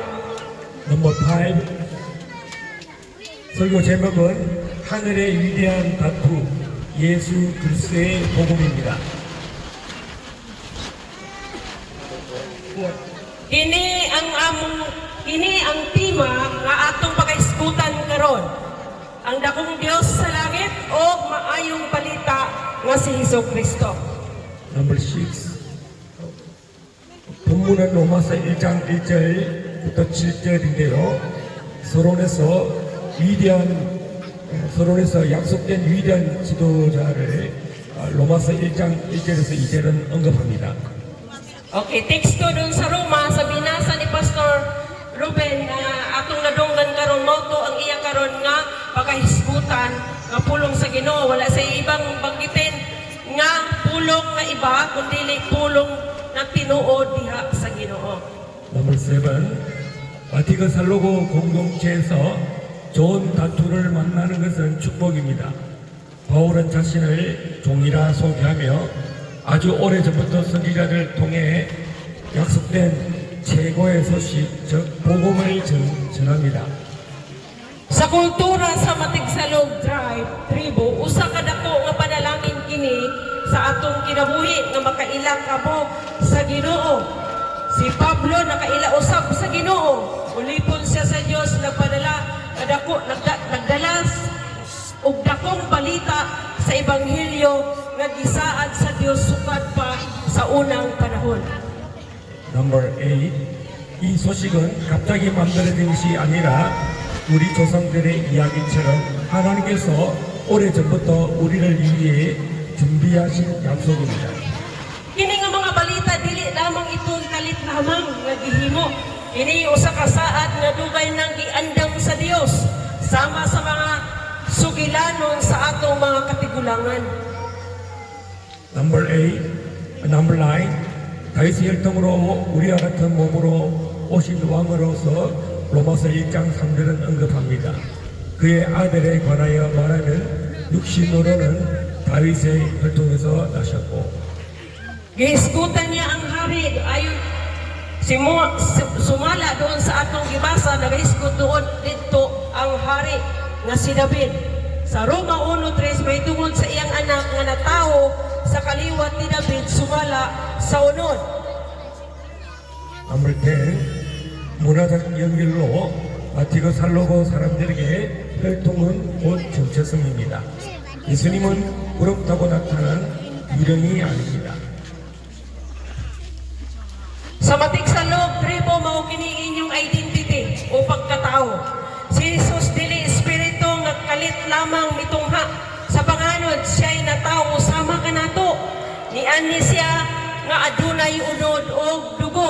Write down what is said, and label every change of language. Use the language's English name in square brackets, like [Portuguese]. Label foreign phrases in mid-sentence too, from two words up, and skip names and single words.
[Korean] 넘버 5 설교 제목은 하늘의 위대한 다투 예수 그리스도의 복음입니다. [Cebuano] Kini ang tema nga atong pagaisgutan karon. Ang dakong Dios sa langit o maayong balita nga si Hesukristo. [Korean] 넘버 6 본문은 로마서 1장 1절부터 7절인데요. 서론에서 약속된 위대한 지도자를 로마서 1장 1절에서 2절은 언급합니다. [Cebuano] Okay, teksto dun sa Roma sa binasa ni Pastor Ruben na atong nadunggan karon mo to ang iya karon nga pagahisgutan nga pulong sa Ginoo, wala sa ibang banggitin nga pulong nga iba kundi pulong na tinuod diha sa Ginoo. [Korean] 넘버 7 바티칸 살로고 공동체에서 좋은 다투를 만나는 것은 축복입니다. 바울은 자신을 종이라 소개하며 아주 오래전부터 선지자를 통해 약속된 최고의 소식, 즉 복음을 전합니다. [Cebuano] Sa kultura sa Matigsalog tribo, usa ka dako nga panalangin kini sa atong kinabuhi nga makailang kamo sa Ginoo. Si Pablo nakaila usab sa Ginoo. Ulipon siya sa Dios nagpadala kadako nagdala og dakong balita sa ebanghelyo nga gisaad sa Dios sukad pa sa unang panahon. [Korean] 넘버 8 이 소식은 갑자기 만들어진 것이 아니라 우리 조상들의 이야기처럼 하나님께서 오래전부터 우리를 위해 준비하신 약속입니다. [Cebuano] Kini nga mga balita dili lamang itong kalit lamang nga gihimo. Kini usa ka saad nga dugay nang giandam sa Dios sama sa mga sugilanon sa atong mga katigulangan. [Korean] 넘버 9 다윗의 혈통으로 우리와 같은 몸으로 오신 왕으로서 로마서 1장 3절은 언급합니다. 그의 아들에 관하여 말하는 육신으로는 다윗의 혈통에서 나셨고 [Cebuano] Gihisgutan niya ang hari ayon sumala doon sa atong gibasa nagahisgot doon dito ang hari nga si David. Sa Roma 1:3 may tungod sa iyang anak nga natawo sa kaliwat ni David sumala sa unod. [Korean] 넘버 10 문화적 연결로 바티칸 살로고 사람들에게 혈통은 곧 정체성입니다. 예수님은 부럽다고 나타난 유령이 아닙니다. [Cebuano] Sa Matigsalog tribo mao kini inyong identity o pagkatao. Si Jesus dili espiritu nga kalit lamang mitungha sa panganod siya'y natawo sama kanato. Niani siya nga adunay unod o dugo.